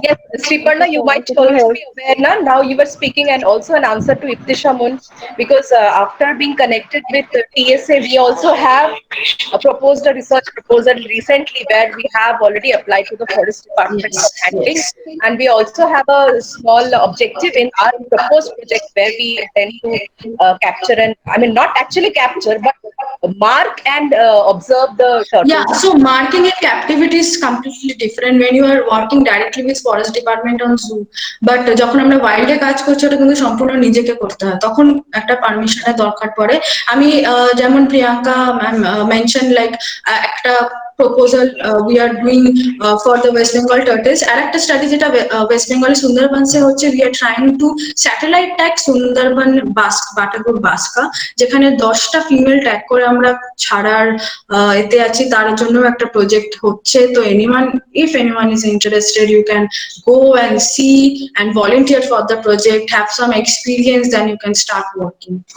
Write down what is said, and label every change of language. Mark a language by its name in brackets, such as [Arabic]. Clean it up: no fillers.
[English] Yes, Sriparna, you might also be aware now you were speaking, and also an answer to Iftisha Mun, because after being connected with TSA, we also have proposed a research proposal recently where we have already applied to the Forest Department for handling, and we also have a small objective in our proposed project where we intend to capture, and I mean not actually capture but mark and observe the turtles. Yeah, so marking in captivity is completely different when you are working directly with Forest Department on zoo. [Bangla] But যখন আমরা ওয়াইল্ডে কাজ করছি, ওটা কিন্তু সম্পূর্ণ নিজেকে করতে হয়, তখন একটা পারমিশনের দরকার পড়ে। আমি যেমন প্রিয়াঙ্কা ম্যাম মেনশন লাইক একটা [English] proposal we are doing for the West Bengal turtles. [Bangla] আর একটা স্টাডি যেটা ওয়েস্ট বেঙ্গলের সুন্দরবনসে হচ্ছে, [English] we are trying to satellite tag [Bangla] Sundarban Batagur বাস্কা, যেখানে 10টা ফিমেল ট্যাগ করে আমরা ছাড়ার এতে আছি, তার জন্য একটা প্রজেক্ট হচ্ছে। [English] তো if anyone is interested, you can go and see and volunteer for the project, have some experience, then you can start working.